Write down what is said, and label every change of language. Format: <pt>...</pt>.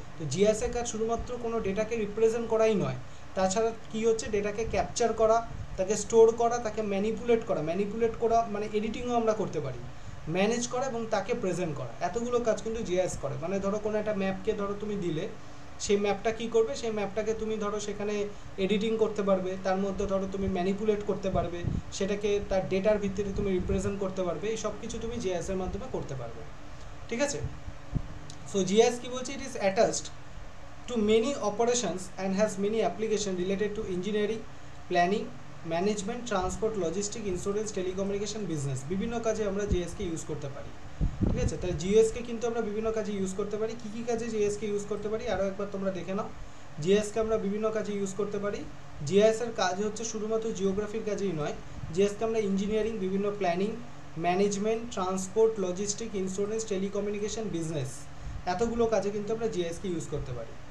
<bn>তো জিআইএসের কাজ শুধুমাত্র কোনো ডেটাকে রিপ্রেজেন্ট করাই নয়, তাছাড়া কী হচ্ছে, ডেটাকে ক্যাপচার করা, তাকে স্টোর করা, তাকে ম্যানিপুলেট করা মানে এডিটিংও আমরা করতে পারি, ম্যানেজ করা এবং তাকে প্রেজেন্ট করা, এতগুলো কাজ কিন্তু জিআইএস করে। মানে ধরো কোনো একটা ম্যাপকে ধরো তুমি দিলে, সেই ম্যাপটা কী করবে, সেই ম্যাপটাকে তুমি ধরো সেখানে এডিটিং করতে পারবে, তার মধ্যে ধরো তুমি ম্যানিপুলেট করতে পারবে, সেটাকে তার ডেটার ভিত্তিতে তুমি রিপ্রেজেন্ট করতে পারবে, এই সব কিছু তুমি জিআইএসের মাধ্যমে করতে পারবে। ঠিক আছে,</bn> <en>so GIS</en> <bn>কী বলছে,</bn> <en>It is attached to many operations and has many applications related to engineering, planning, management, transport, logistics, insurance, telecommunication, business।</en> <bn>বিভিন্ন কাজে আমরা জিএসকে ইউজ করতে পারি। ঠিক আছে, তাহলে জিএসকে কিন্তু আমরা বিভিন্ন কাজে ইউজ করতে পারি। কী কী কাজে জিএসকে ইউজ করতে পারি আরও একবার তোমরা দেখে নাও। জিএসকে আমরা বিভিন্ন কাজে ইউজ করতে পারি। জিএসের কাজ হচ্ছে শুধুমাত্র জিওগ্রাফির কাজেই নয়, জিএসকে আমরা ইঞ্জিনিয়ারিং, বিভিন্ন planning, management, transport, logistic, insurance, telecommunication, business, এতগুলো কাজে কিন্তু আমরা জিএসকে ইউজ করতে পারি।</bn>